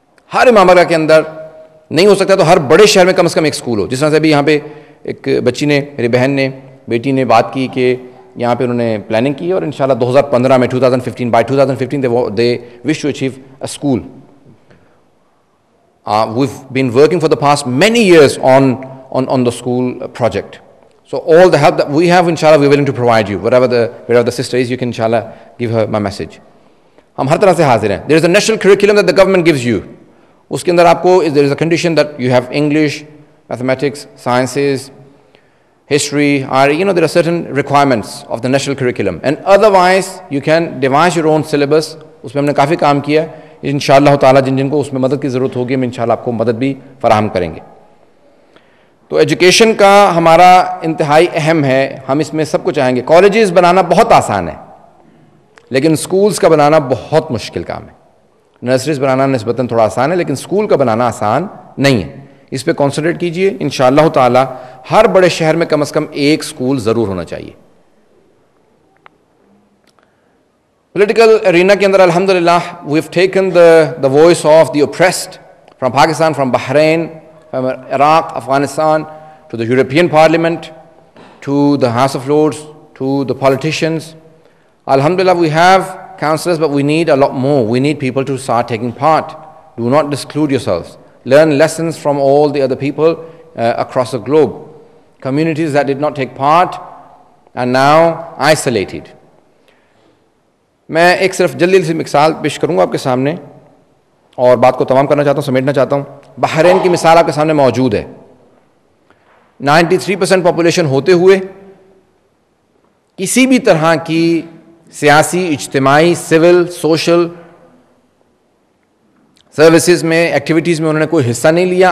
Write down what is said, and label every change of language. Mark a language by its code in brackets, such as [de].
[ur] ہر امام بارگاہ کے اندر نہیں ہو سکتا تو ہر بڑے شہر میں کم از کم ایک اسکول ہو. جس طرح سے ابھی یہاں پہ ایک بچی نے, میری بہن نے, بیٹی نے بات کی کہ یہاں پہ انہوں نے پلاننگ کی اور انشاءاللہ 2015 میں 2015 by 2015 [en] they wish to achieve a school. We've been working for the past many years on the school project. So all the help that we have, inshallah, we're willing to provide you. Wherever the sister is, you can inshallah give her my message. [ur] ہم ہر طرح سے حاضر ہیں. [en] There is a national curriculum that the government gives you. [ur] اس کے اندر آپ کو [en] there is a condition that you have English, mathematics, sciences, history, or there are certain requirements of the national curriculum. And otherwise, you can devise your own syllabus. [ur] اس میں ہم نے کافی کام کیا. انشاءاللہ تعالیٰ جن کو اس میں مدد کی ضرورت ہوگی ہم انشاءاللہ آپ کو مدد بھی فراہم کریں گے. تو ایجوکیشن کا ہمارا انتہائی اہم ہے. ہم اس میں سب کو چاہیں گے. کالجز بنانا بہت آسان ہے لیکن سکولز کا بنانا بہت مشکل کام ہے. نرسریز بنانا نسبتاً تھوڑا آسان ہے لیکن سکول کا بنانا آسان نہیں ہے. اس پہ کانسنٹریٹ کیجئے. انشاءاللہ تعالی ہر بڑے شہر میں کم از کم ایک سکول ضرور ہونا چاہیے. پولیٹیکل ارینا کے اندر [en] الحمدللہ we have taken the voice of the oppressed from Pakistan, from Bahrain, from Iraq, Afghanistan, to the European Parliament, to the House of Lords, to the politicians. Alhamdulillah, we have councillors, but we need a lot more. We need people to start taking part. Do not exclude yourselves. Learn lessons from all the other people across the globe. Communities that did not take part are now isolated. [ur] میں ایک صرف جلدی سے مثال پیش کروں گا آپ کے سامنے اور بات کو تمام کرنا چاہتا ہوں, سمیٹنا چاہتا ہوں. بحرین کی مثال آپ کے سامنے موجود ہے. 93% پاپولیشن ہوتے ہوئے کسی بھی طرح کی سیاسی, اجتماعی, سول, سوشل سروسز میں, ایکٹیویٹیز میں انہوں نے کوئی حصہ نہیں لیا.